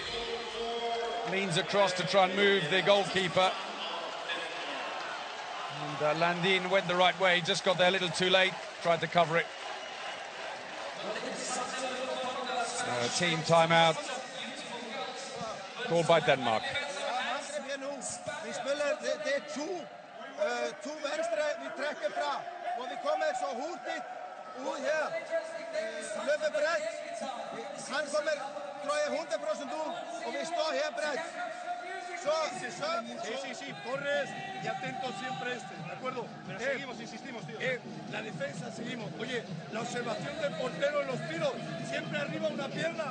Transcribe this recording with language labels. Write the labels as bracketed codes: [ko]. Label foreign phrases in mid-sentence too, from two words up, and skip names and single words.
[en] Leans across to try and move the goalkeeper. And Landin went the right way, just got there a little too late, tried to cover it. Team timeout called by Denmark. [da] Vi spiller, det er to venstre, vi trekker fra, og vi kommer så hurtigt ud her, løber bredt, han kommer, tror jeg, 100% ud, og vi står her bredt. [es] Sí, Torres y atento siempre ¿de acuerdo? Pero seguimos, insistimos, tío. La defensa seguimos. Oye, la observación del portero en los tiros, siempre arriba una pierna.